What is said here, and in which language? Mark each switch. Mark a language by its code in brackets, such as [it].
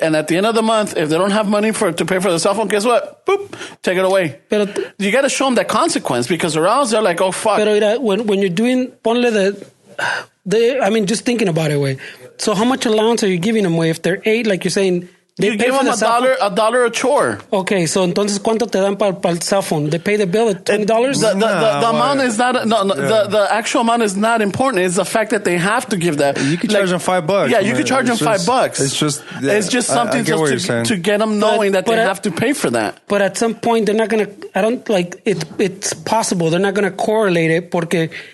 [en] And at the end of the month, if they don't have money to pay for the cell phone, guess what? Boop, take it away. You got to show them that consequence because or else they're like, oh, fuck. Pero when you're doing, [es] ponle [en] just thinking about it, way. So how much allowance are you giving them, way? If they're 8, like you're saying, you give them $1 a chore. [es] Okay, so entonces ¿cuánto te dan para el cell phone? [en] They pay the bill at $20? The amount is not the actual amount is not important. It's the fact that they have to give that. You could charge them $5. Yeah, you could charge them $5. It's just something to get them knowing that they have to pay for that. But at some point they're not gonna. I don't like it. It's possible they're not gonna correlate it porque.